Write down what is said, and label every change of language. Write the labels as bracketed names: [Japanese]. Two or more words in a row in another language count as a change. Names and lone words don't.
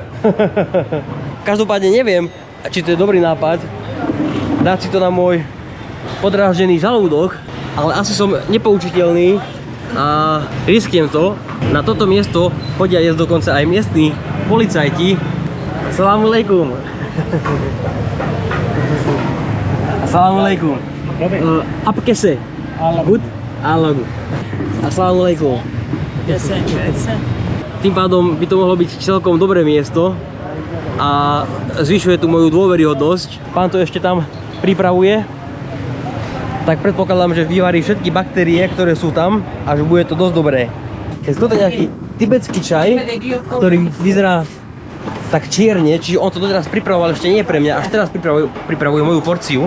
[Slovak] Každopádne neviem, či to je dobrý nápad dať si to na môj podráždený žalúdok, ale asi som nepoučiteľný a risknem to. Na toto miesto chodia jesť dokonca aj miestni policajti. [Arabic] السلام عليكم. السلام عليكم. [Urdu] آپ کیسے? [English] Good? Allah good. [Arabic] السلام عليكم. [Slovak] Tým pádom by to mohlo byť celkom dobré miesto a zvyšuje tu moju dôveryhodnosť. Pán to ešte tam pripravuje, tak predpokladám, že vyvarí všetky baktérie, ktoré sú tam a že bude to dosť dobré. Keď toto je nejaký tibetský čaj, ktorý vyzerá tak čierne, čiže on to doteraz pripravoval ešte nie pre mňa, až teraz pripravuje moju porciu.